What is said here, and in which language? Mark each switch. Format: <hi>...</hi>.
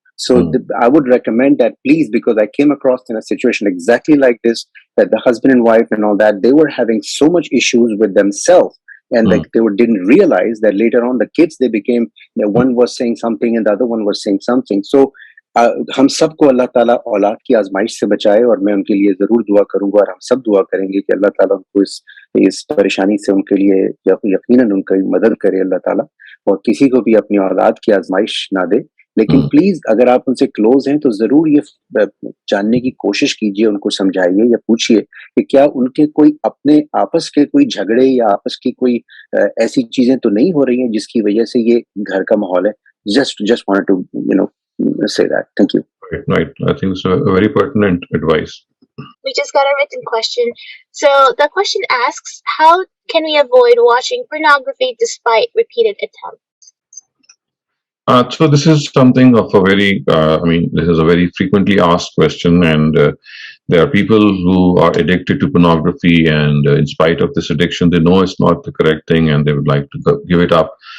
<en>So I would recommend that, please, because I came across in a situation exactly like this, that the husband and wife and all that, they were having so much issues with themselves, and like they didn't realize that later on the kids, they became, one was saying something and the other one was saying something.</en> <hi>So हम सबको अल्लाह ताला औलाद की आजमाइश से बचाए, और मैं उनके लिए जरूर दुआ करूंगा, और हम सब दुआ करेंगे कि अल्लाह ताला उनको इस परेशानी से उनके लिए यकीनन उनकी मदद करे अल्लाह ताला, और किसी को भी अपनी औलाद की आजमाइश ना दे. लेकिन प्लीज अगर आप उनसे क्लोज हैं तो जरूर ये जानने की कोशिश कीजिए, उनको समझाइए या पूछिए कि क्या उनके कोई अपने आपस के कोई झगड़े या आपस की कोई ऐसी चीजें तो नहीं हो रही हैं जिसकी वजह से ये घर का माहौल है.</hi> <en>Just wanted to say that. Thank you. Right. I think it's a very pertinent advice. We just got a written question. So the question asks, how can we avoid watching pornography despite repeated attempts? So this is something of a very, this is a very frequently asked question, and there are people who are addicted to pornography, and in spite of this addiction, they know it's not the correct thing, and they would like to give it up.</en>